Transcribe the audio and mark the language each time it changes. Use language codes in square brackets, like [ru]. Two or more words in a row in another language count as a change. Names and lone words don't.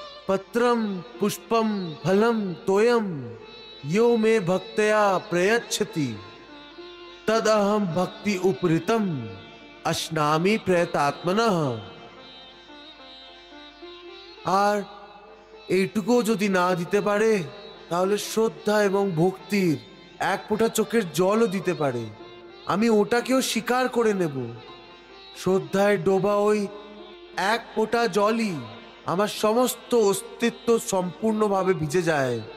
[sa] पत्रम पुष्पम फलम तोयम यो मे भक्तया प्रयच्छति तद अहम भक्ति उपरितम अश्नामी प्रयतात्मनः। [bn] আর এইটুকু যদি না দিতে পারে তাহলে শ্রদ্ধা এবং ভক্তির এক ফোঁটা চোখের জলও দিতে পারে, আমি ওটাকেও স্বীকার করে নেব। শ্রদ্ধায় ডোবা ওই এক ফোঁটা জলই আমার সমস্ত অস্তিত্ব সম্পূর্ণভাবে ভিজে যায়।